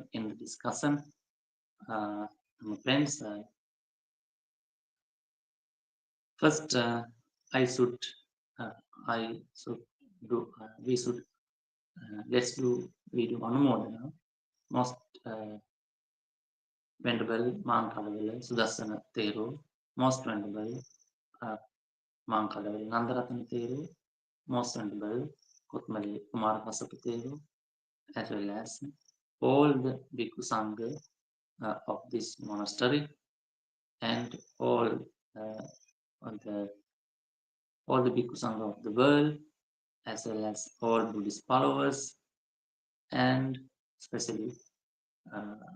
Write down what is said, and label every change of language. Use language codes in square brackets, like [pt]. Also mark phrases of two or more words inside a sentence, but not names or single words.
[en] In the discussion, Dhamma friends, first I should uh, I should do we should let's do we do Anumodana. Most Venerable Mankalavel Sudarsana Thero, Most Venerable uh, Mankalavel Nandaratana Thero, Most Venerable Kutmali Kumara Kasapa Thero, as well as all the Bhikkhu Sangha of this monastery and uh, the all the Bhikkhu Sangha of the world, as well as all Buddhist followers, and especially uh,